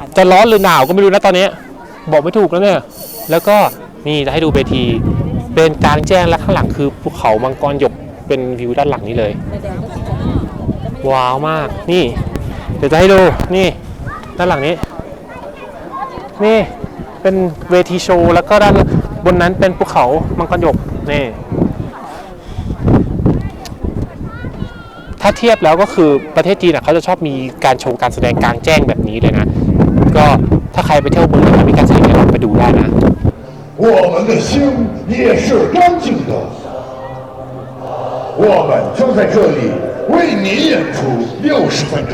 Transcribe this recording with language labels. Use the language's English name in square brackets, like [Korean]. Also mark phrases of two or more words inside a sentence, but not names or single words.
[Thai] จะร้อนหรือหนาวก็ไม่รู้นะตอนนี้บอกไม่ถูกแล้วเนี่ยแล้วก็นี่จะให้ดูเวทีเป็นกลางแจ้งและข้างหลังคือภูเขามังกรหยกเป็นวิวด้านหลังนี้เลยว้าวมากนี่เดี๋ยวจะให้ดูนี่ด้านหลังนี้นี่เป็นเวทีโชว์แล้วก็ด้านบนนั้นเป็นภูเขามังกรหยกนี่ ถ้าเทียบแล้วก็คือประเทศจีนเขาจะชอบมีการโชว์การแสดงกลางแจ้งแบบนี้เลยนะก็ถ้าใครไปเที่ยวเมืองไหนมีการแสดงลองไปดูได้นะ [Chinese] 我们的心也是干净的，我们将在这里为你演出60分钟。